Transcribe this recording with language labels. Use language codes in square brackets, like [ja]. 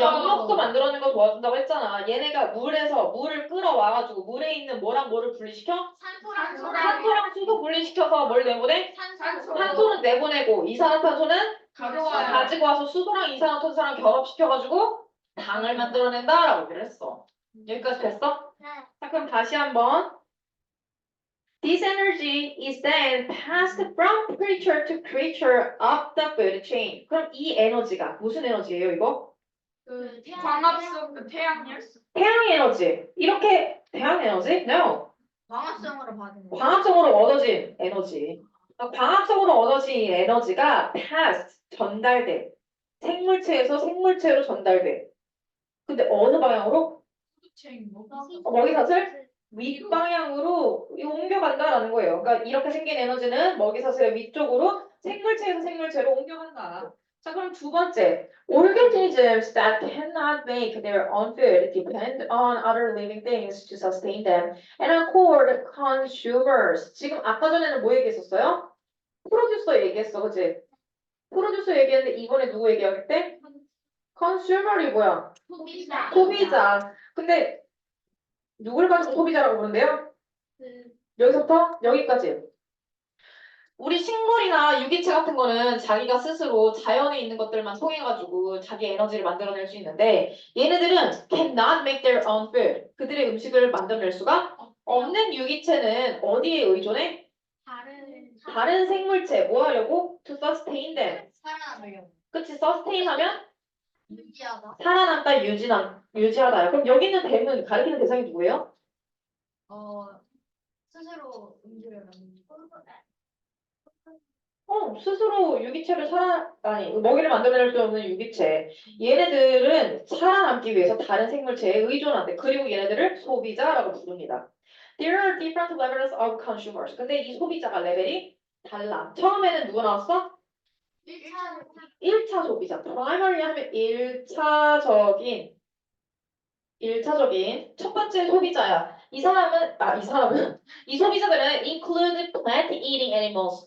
[ko] 영역도 만들어내는 거 도와준다고 했잖아. 얘네가 물을 끌어와가지고 물에 있는 뭐랑 뭐를 분리시켜? 산소랑 수소 분리시켜서 뭘 내보내? 산소는 내보내고 이산화탄소는 가지고 와서 수소랑 이산화탄소랑 결합시켜가지고 당을 만들어낸다라고 얘기를 했어. 여기까지 됐어? 자, 그럼 다시 한번. [en] This energy is then passed from creature to creature up the food chain. [ko] 그럼 이 에너지가 무슨 에너지예요, 이거? 광합성 태양열. 태양 에너지. 이렇게 태양 에너지? No. 광합성으로 받은 거. 광합성으로 얻어진 에너지. 광합성으로 얻어진 이 에너지가 passed, 전달돼. 생물체에서 생물체로 전달돼. 근데 어느 방향으로? 먹이사슬? 윗방향으로 옮겨간다라는 거예요. 그러니까 이렇게 생긴 에너지는 먹이사슬의 위쪽으로 생물체에서 생물체로 옮겨간다. 자, 그럼 두 번째. [en] Organisms that cannot make their own food depend on other living things to sustain them and are called consumers. [ko] 지금 아까 전에는 뭐 얘기했었어요? 프로듀서 얘기했어, 그치? 프로듀서 얘기했는데 이번에 누구 얘기할 때? consumer이 뭐야? 소비자. 근데 누굴 가지고 소비자라고 부른대요? 여기서부터 여기까지. 우리 식물이나 유기체 같은 거는 자기가 스스로 자연에 있는 것들만 통해가지고 자기 에너지를 만들어낼 수 있는데 얘네들은 [en] cannot make their own food. [ko] 그들의 음식을 만들어낼 수가 없는 유기체는 어디에 의존해? 다른 생물체. 뭐 하려고? [en] To sustain them. [ko] 살아남으려고. 그치? sustain 하면 유지하다. 살아남다, 유지하다요. 그럼 여기 있는 댐은 가리키는 대상이 누구예요? 스스로 음식을 만드는 스스로 유기체를 먹이를 만들어낼 수 없는 유기체. 얘네들은 살아남기 위해서 다른 생물체에 의존한대. 그리고 얘네들을 소비자라고 부릅니다. [en] There are different levels of consumers. [ko] 근데 이 소비자가 레벨이 달라. 처음에는 누구 나왔어? 1차 소비자. primary 하면 1차적인 첫 번째 소비자야. 이 소비자들은 [en] include plant eating animals.